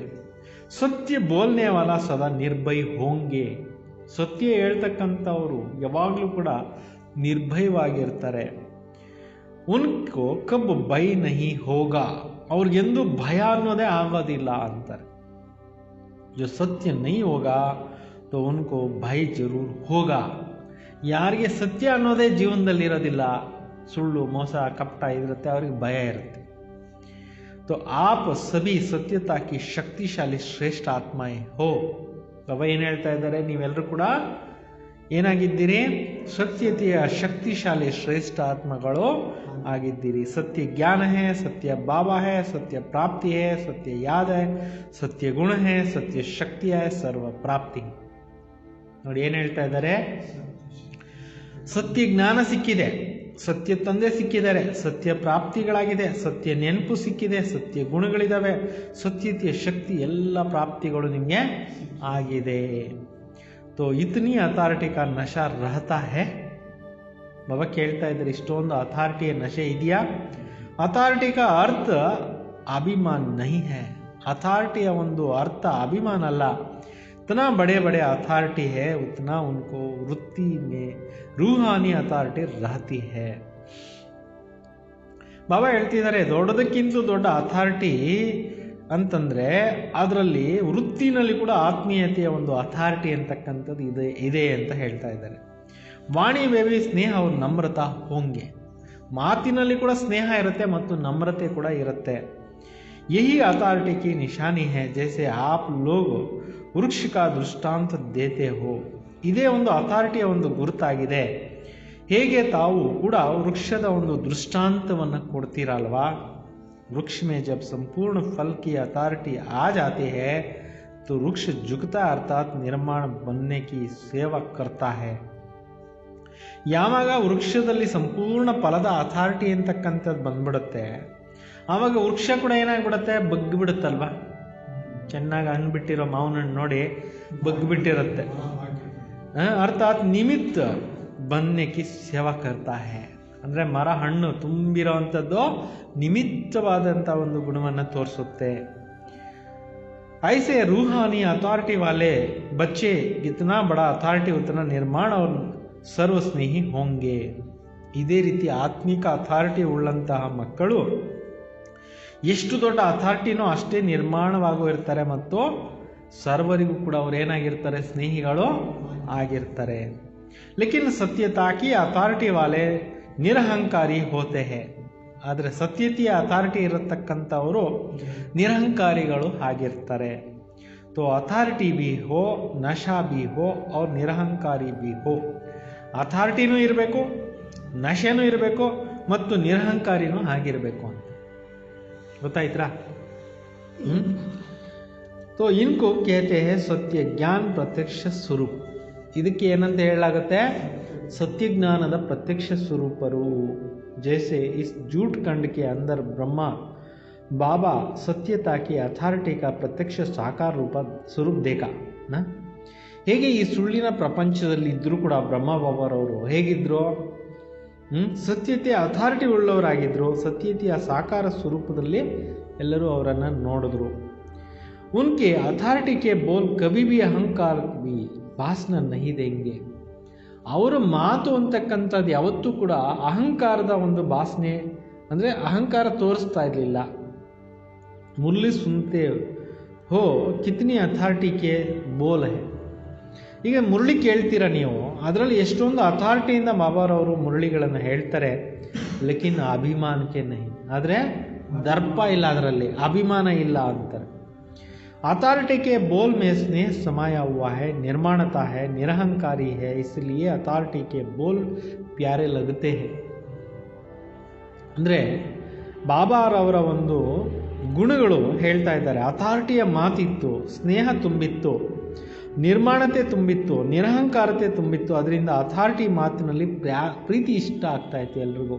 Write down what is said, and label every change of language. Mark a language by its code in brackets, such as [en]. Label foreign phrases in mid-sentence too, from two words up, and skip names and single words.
[hi] सत्य बोलने वाला सदा निर्भय होंगे, [kn] ಸತ್ಯ ಹೇಳ್ತಕ್ಕಂಥವರು ಯಾವಾಗಲೂ ಕೂಡ ನಿರ್ಭಯವಾಗಿರ್ತಾರೆ. [hi] उनको कब भय नहीं होगा, [kn] ಅವ್ರಿಗೆಂದು ಭಯ ಅನ್ನೋದೇ ಆಗೋದಿಲ್ಲ ಅಂತಾರೆ. [hi] जो सत्य नहीं होगा तो उनको भय जरूर होगा. [kn] ಯಾರಿಗೆ ಸತ್ಯ ಅನ್ನೋದೇ ಜೀವನದಲ್ಲಿ ಇರೋದಿಲ್ಲ, ಸುಳ್ಳು ಮೋಸ ಕಪಟ ಇರುತ್ತೆ, ಅವ್ರಿಗೆ ಭಯ ಇರುತ್ತೆ. [hi] तो आप सभी सत्यता की शक्तिशाली श्रेष्ठ आत्माएं हो. [kn] ಬಾಬಾ ಏನು ಹೇಳ್ತಾ ಇದ್ದಾರೆ, ನೀವೆಲ್ಲರೂ ಕೂಡ ಏನಾಗಿದ್ದೀರಿ? ಸತ್ಯತೆಯ ಶಕ್ತಿಶಾಲಿ ಶ್ರೇಷ್ಠ ಆತ್ಮಗಳು ಆಗಿದ್ದೀರಿ. [hi] सत्य ज्ञान है, सत्य बाबा है, सत्य प्राप्ति है, सत्य याद है, सत्य गुण है, सत्य शक्ति है, सर्व प्राप्ति. [kn] ನೋಡಿ ಏನು ಹೇಳ್ತಾ ಇದ್ದಾರೆ, ಸತ್ಯ ಜ್ಞಾನ ಸಿಕ್ಕಿದೆ, ಸತ್ಯ ತಂದೆ ಸಿಕ್ಕಿದ್ದಾರೆ, ಸತ್ಯ ಪ್ರಾಪ್ತಿಗಳಾಗಿದೆ, ಸತ್ಯ ನೆನಪು ಸಿಕ್ಕಿದೆ, ಸತ್ಯ ಗುಣಗಳಿದಾವೆ, ಸತ್ಯತೆಯ ಶಕ್ತಿ ಎಲ್ಲ ಪ್ರಾಪ್ತಿಗಳು ನಿಮಗೆ ಆಗಿದೆ. [hi] तो इतनी अथॉरिटी का नशा रहता है. [kn] बाबा ಕೇಳ್ತಾ ಇದ್ದಾರೆ, ಇಷ್ಟೊಂದು ಅಥಾರಿಟಿಯ ನಶೆ ಇದೆಯಾ? [hi] ಅಥಾರಿಟಿ का अर्थ अभिमान नहीं है. [kn] ಅಥಾರಿಟಿಯ ಒಂದು ಅರ್ಥ ಅಭಿಮಾನ ಅಲ್ಲ. [hi] इतना बड़े बड़े अथॉरिटी है उतना उनको वृत्ति में रूहानी अथॉरिटी रहती है. [kn] ಬಾಬಾ ಹೇಳ್ತಿದ್ದಾರೆ, ದೊಡ್ಡದಕ್ಕಿಂತ ದೊಡ್ಡ ಅಥಾರಿಟಿ ಅಂತಂದರೆ ಅದರಲ್ಲಿ ವೃತ್ತಿನಲ್ಲಿ ಕೂಡ ಆತ್ಮೀಯತೆಯ ಒಂದು ಅಥಾರಿಟಿ ಅಂತಕ್ಕಂಥದ್ದು ಇದೆ ಅಂತ ಹೇಳ್ತಾ ಇದ್ದಾರೆ. [hi] वाणी वेवी स्नेह और नम्रता होंगे. [kn] ಮಾತಿನಲ್ಲಿ ಕೂಡ ಸ್ನೇಹ ಇರುತ್ತೆ ಮತ್ತು ನಮ್ರತೆ ಕೂಡ ಇರುತ್ತೆ. [hi] यही अथॉरिटी की निशानी है. जैसे आप लोग वृक्ष का दृष्टांत देते हो. [kn] ಇದೇ ಒಂದು ಅಥಾರಿಟಿಯ ಒಂದು ಗುರುತಾಗಿದೆ. ಹೇಗೆ ತಾವು ಕೂಡ ವೃಕ್ಷದ ಒಂದು ದೃಷ್ಟಾಂತವನ್ನು ಕೊಡ್ತೀರಲ್ವಾ. [hi] वृक्ष में जब संपूर्ण फल की अथॉरिटी आ जाती है तो वृक्ष झुकता अर्थात निर्माण बनने की सेवा करता है. [kn] ಯಾವಾಗ ವೃಕ್ಷದಲ್ಲಿ ಸಂಪೂರ್ಣ ಫಲದ ಅಥಾರಿಟಿ ಅಂತಕ್ಕಂಥದ್ದು ಬಂದ್ಬಿಡುತ್ತೆ, ಆವಾಗ ವೃಕ್ಷ ಕೂಡ ಏನಾಗ್ಬಿಡುತ್ತೆ, ಬಗ್ಗಿಬಿಡುತ್ತಲ್ವಾ. ಚೆನ್ನಾಗಿ ಹಣ್ಣು ಮಾವಿನ ಹಣ್ಣು ನೋಡಿ ಬಗ್ಗಿಬಿಟ್ಟಿರುತ್ತೆ. [hi] अर्थात निमित्त बनने की सेवा करता है. [kn] ಅಂದರೆ ಮರ ಹಣ್ಣು ತುಂಬಿರೋವಂಥದ್ದು ನಿಮಿತ್ತವಾದಂಥ ಒಂದು ಗುಣವನ್ನು ತೋರಿಸುತ್ತೆ. [hi] ऐसे रूहानी अथॉरिटी वाले बच्चे इतना बड़ा अथॉरिटी उतना निर्माण और सर्वस्नेही होंगे. [kn] ಇದೇ ರೀತಿ ಆತ್ಮಿಕ ಅಥಾರಿಟಿ ಉಳ್ಳಂತಹ ಮಕ್ಕಳು ಎಷ್ಟು ದೊಡ್ಡ ಅಥಾರಿಟಿನೋ ಅಷ್ಟೇ ನಿರ್ಮಾಣವಾಗೂ ಇರ್ತಾರೆ ಮತ್ತು ಸರ್ವರಿಗೂ ಕೂಡ ಅವರು ಏನಾಗಿರ್ತಾರೆ, ಸ್ನೇಹಿಗಳು ಆಗಿರ್ತಾರೆ. [hi] लेकिन सत्यता की अथॉरिटी वाले निरहंकारी होते हैं. [kn] ಆದರೆ ಸತ್ಯತೆಯ ಅಥಾರಿಟಿ ಇರತಕ್ಕಂಥವರು ನಿರಹಂಕಾರಿಗಳು ಆಗಿರ್ತಾರೆ. [hi] तो अथॉरिटी भी हो, नशा भी हो और ನಿರಹಂಕಾರಿ भी हो. [kn] ಅಥಾರಿಟಿನೂ ಇರಬೇಕು, ನಶೆನೂ ಇರಬೇಕು ಮತ್ತು ನಿರಹಂಕಾರಿನೂ ಆಗಿರಬೇಕು ಅಂತ ಗೊತ್ತಾಯ್ತಾ. [hi] तो इनको कहते हैं सत्य ज्ञान प्रत्यक्ष स्वरूप. [kn] ಇದಕ್ಕೆ ಏನಂತ ಹೇಳಲಾಗುತ್ತೆ, ಸತ್ಯಜ್ಞಾನದ ಪ್ರತ್ಯಕ್ಷ ಸ್ವರೂಪರು. [hi] जैसे इस जूट खंड के अंदर ब्रह्मा बाबा सत्यता की अथॉरिटी का प्रत्यक्ष साकार रूप स्वरूप देखा ना. [kn] ಹೇಗೆ ಈ ಸುಳ್ಳಿನ ಪ್ರಪಂಚದಲ್ಲಿ ಇದ್ದರೂ ಕೂಡ ಬ್ರಹ್ಮ ಬಾಬಾರವರು ಹೇಗಿದ್ರು, ಸತ್ಯತೆಯ ಅಥಾರಿಟಿ ಉಳ್ಳವರಾಗಿದ್ದರು. ಸತ್ಯತೆಯ ಸಾಕಾರ ಸ್ವರೂಪದಲ್ಲಿ ಎಲ್ಲರೂ ಅವರನ್ನು ನೋಡಿದ್ರು. [hi] उनके अथॉरिटी के बोल कभी भी अहंकार भी ಭಾಸನ नहीं देंगे. [kn] ಅವರ ಮಾತು ಅಂತಕ್ಕಂಥದ್ದು ಯಾವತ್ತೂ ಕೂಡ ಅಹಂಕಾರದ ಒಂದು ಭಾಸನೆ ಅಂದರೆ ಅಹಂಕಾರ ತೋರಿಸ್ತಾ ಇರಲಿಲ್ಲ. [hi] मुरली सुनते हो कितनी अथॉरिटी के बोल हैं. [kn] ಈಗ ಮುರಳಿ ಕೇಳ್ತೀರಾ ನೀವು, ಅದರಲ್ಲಿ ಎಷ್ಟೊಂದು ಅಥಾರಿಟಿಯಿಂದ ಬಾಬಾರವರು ಮುರಳಿಗಳನ್ನು ಹೇಳ್ತಾರೆ. [hi] लेकिन अभिमान के नहीं, [kn] ಆದರೆ ದರ್ಪ ಇಲ್ಲ, ಅದರಲ್ಲಿ ಅಭಿಮಾನ ಇಲ್ಲ ಅಂತಾರೆ. [hi] अथॉरिटी के बोल में स्नेह समाया हुआ है, निर्माणता है, निरहंकारी है, इसलिए अथॉरिटी के बोल प्यारे लगते हैं. [kn] ಅಂದರೆ ಬಾಬಾರವರ ಒಂದು ಗುಣಗಳು ಹೇಳ್ತಾ ಇದ್ದಾರೆ. ಅಥಾರಿಟಿಯ ಮಾತಿತ್ತು, ಸ್ನೇಹ ತುಂಬಿತ್ತು, ನಿರ್ಮಾಣತೆ ತುಂಬಿತ್ತು, ನಿರಹಂಕಾರತೆ ತುಂಬಿತ್ತು. ಅದರಿಂದ ಅಥಾರಿಟಿ ಮಾತಿನಲ್ಲಿ ಪ್ರೀತಿ ಇಷ್ಟ ಆಗ್ತಾ ಇತ್ತು ಎಲ್ರಿಗೂ.